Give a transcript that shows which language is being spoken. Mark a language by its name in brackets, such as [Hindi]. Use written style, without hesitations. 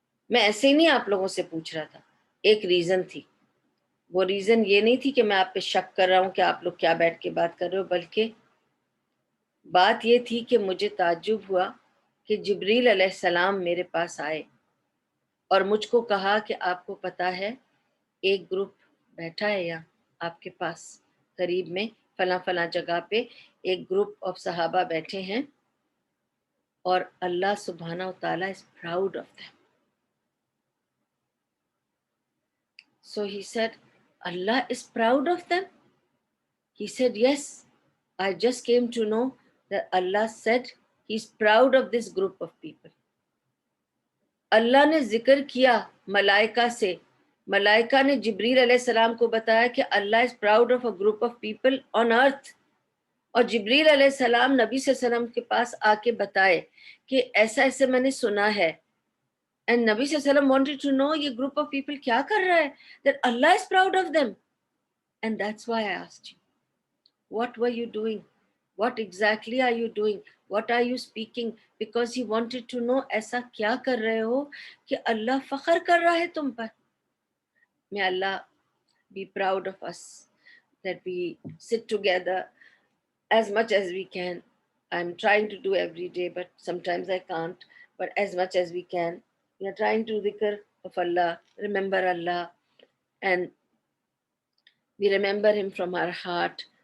[Urdu] میں ایسے ہی نہیں آپ لوگوں سے پوچھ رہا تھا، ایک ریزن تھی. وہ ریزن یہ نہیں تھی کہ میں آپ پہ شک کر رہا ہوں کہ آپ لوگ کیا بیٹھ کے بات کر رہے ہو، بلکہ بات یہ تھی کہ مجھے تعجب ہوا کہ جبریل علیہ السلام میرے پاس آئے اور مجھ کو کہا کہ آپ کو پتہ ہے ایک گروپ بیٹھا ہے یہاں آپ کے پاس قریب میں فلاں فلاں جگہ پہ ایک گروپ آف صحابہ بیٹھے ہیں اور اللہ سبحانہ و تعالیٰ [English] is proud of them. So he said, Allah is proud of them? He said, yes, I just came to know that Allah said he's proud of this group of people. [Urdu] اللہ نے ذکر کیا ملائکہ سے، ملائکہ نے جبریل علیہ السلام کو بتایا کہ اللہ [English] is proud of a group of people on earth. [Urdu] اور جبریل علیہ السلام نبی صلی اللہ علیہ وسلم کے پاس آ کے بتائے کہ ایسا ایسے میں نے سنا ہے. [English] And نبی صلی اللہ علیہ وسلم wanted to know یہ group of people [Urdu] کیا کر رہا ہے, [English] that Allah is proud of them. And that's why I asked you, what were you doing? What exactly are you doing? What are you speaking? Because he wanted to know [Urdu] ایسا کیا کر رہے ہو کہ اللہ فخر کر رہا ہے تم پر. [English] May Allah be proud of us, that we sit together as much as we can I'm trying to do every day, but sometimes I can't. But as much as we can, we are trying to dhikr of Allah, remember Allah, and we remember Him from our heart.